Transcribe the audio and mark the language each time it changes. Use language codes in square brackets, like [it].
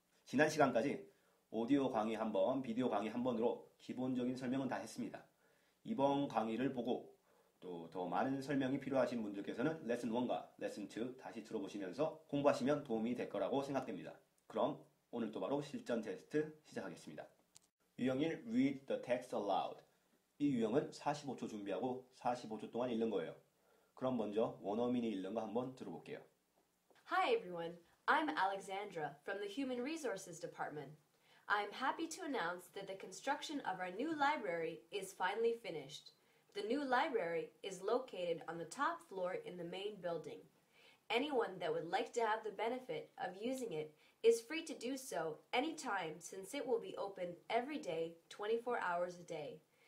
[ko] 지난 시간까지 오디오 강의 한 번, 비디오 강의 한 번으로 기본적인 설명은 다 했습니다. 이번 강의를 보고 또 더 많은 설명이 필요하신 분들께서는 레슨 1과 레슨 2 다시 들어보시면서 공부하시면 도움이 될 거라고 생각됩니다. 그럼 오늘 또 바로 실전 테스트 시작하겠습니다. [en] 유형 1, read the text aloud. [ko] 이 유형은 45초 준비하고 45초 동안 읽는 거예요. 그럼 먼저 원어민이 읽는 거 한번 들어볼게요. [en] Hi everyone, I'm Alexandra from the Human Resources Department. I'm happy to announce that the construction of our new library is finally finished. The new library is located on the top floor in the main building. Anyone that would like to have the benefit of using it is free to do so anytime since it will be open every day, 24 hours a day.